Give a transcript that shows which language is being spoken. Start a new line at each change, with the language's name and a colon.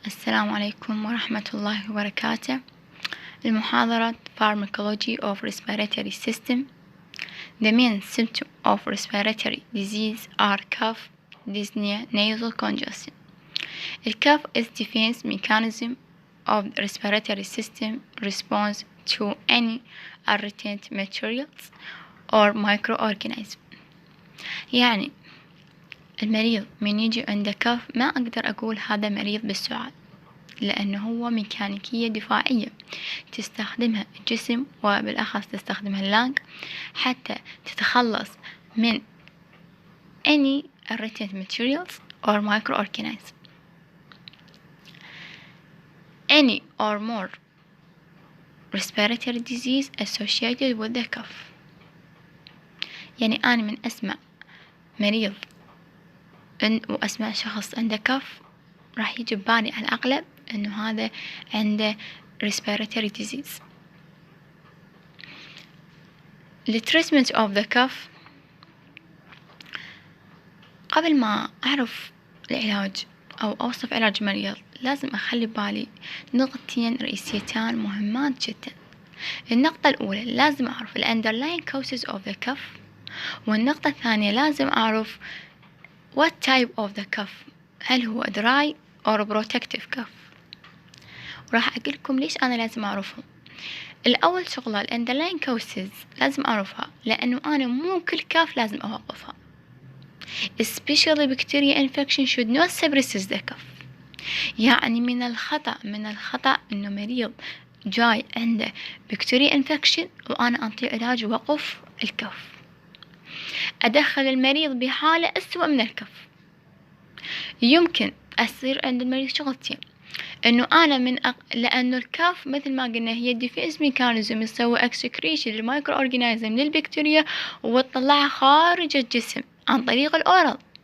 Arabic: السلام عليكم ورحمة الله وبركاته.
English: المحاضرة Pharmacology of Respiratory System. The main symptoms of respiratory disease are cough, dyspnea, nasal congestion. The cough is defense mechanism of the respiratory system response to any irritant materials or microorganisms.
Arabic: يعني المريض من يجي عنده كف ما أقدر أقول هذا مريض بالسعال، لأنه هو ميكانيكية دفاعية تستخدمها الجسم وبالأخص تستخدمها اللنج حتى تتخلص من
English: any irritant materials or microorganisms. Any or more respiratory disease associated with the cough.
Arabic: يعني أنا من أسمع مريض وأسمع شخص عنده كف راح يجي ببالي على الأغلب إنه هذا عنده respiratory disease.
English: The treatment of the cough.
Arabic: قبل ما أعرف العلاج أو أوصف علاج مريض لازم أخلي بالي نقطتين رئيسيتان مهمات جدا. النقطة الأولى لازم أعرف ال
English: underlying causes of the cough،
Arabic: والنقطة الثانية لازم أعرف
English: what type of the cough،
Arabic: هل هو
English: dry or protective cough.
Arabic: وراح أقول لكم ليش أنا لازم أعرفهم. الأول شغلة ال underlying causes لازم أعرفها، لأنه أنا مو كل كاف لازم أوقفها.
English: especially bacteria infection should not suppress the cough.
Arabic: يعني من الخطأ إنه مريض جاي عنده bacteria infection وأنا أعطيه علاج وقف الكف، أدخل المريض بحالة أسوأ من الكف. يمكن أصير عند المريض شغلتين، إنه أنا لأنه الكف مثل ما قلنا هي ديفنس ميكانيزم يسوي اكسكريشن للمايكرو أورجانيزم للبكتيريا وتطلعها خارج الجسم عن طريق الأورال.